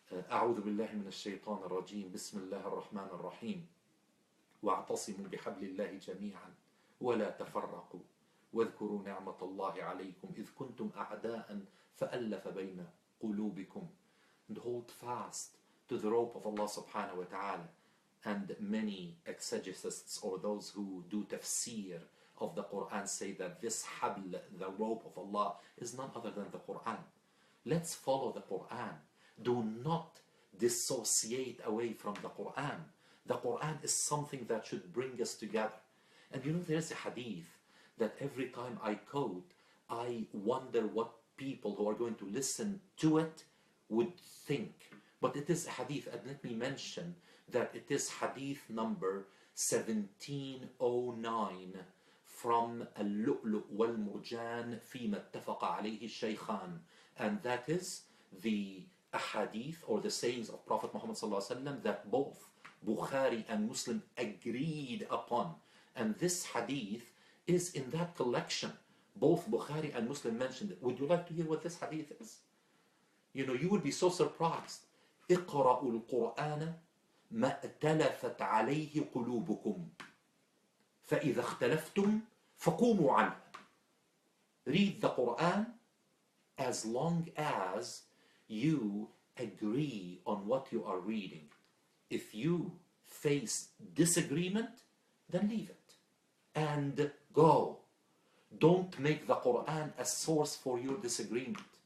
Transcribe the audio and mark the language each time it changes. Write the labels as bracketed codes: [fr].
[ar] أعوذ بالله من الشيطان الرجيم بسم الله الرحمن الرحيم واعتصموا بحبل الله جميعا ولا تفرقوا واذكروا نعمة الله عليكم إذ كنتم أعداء فألف بين قلوبكم. [en] And hold fast to the rope of Allah subhanahu wa ta'ala. And many exegetists, or those who do tafsir of the Quran, say that this habl, the rope of Allah, is none other than the Quran. Let's follow the Quran. Do not dissociate away from the Quran. The Quran is something that should bring us together. And there's a hadith that every time I quote, I wonder what people who are going to listen to it would think. But it is a hadith, and let me mention that it is hadith number 1709 from Al-Lu'lu' wal-Murjan [ar] فيما اتفق عليه الشيخان. [en] And that is the hadith or the sayings of Prophet Muhammad ﷺ that both Bukhari and Muslim agreed upon. And this hadith is in that collection. Both Bukhari and Muslim mentioned it. Would you like to hear what this hadith is? You would be so surprised. [ar] اقرأوا القرآن ما ائتلفت عليه قلوبكم فإذا اختلفتم فقوموا عنه. [en] Read the Quran as long as you agree on what you are reading. If you face disagreement, then leave it and go. Don't make the Quran a source for your disagreement.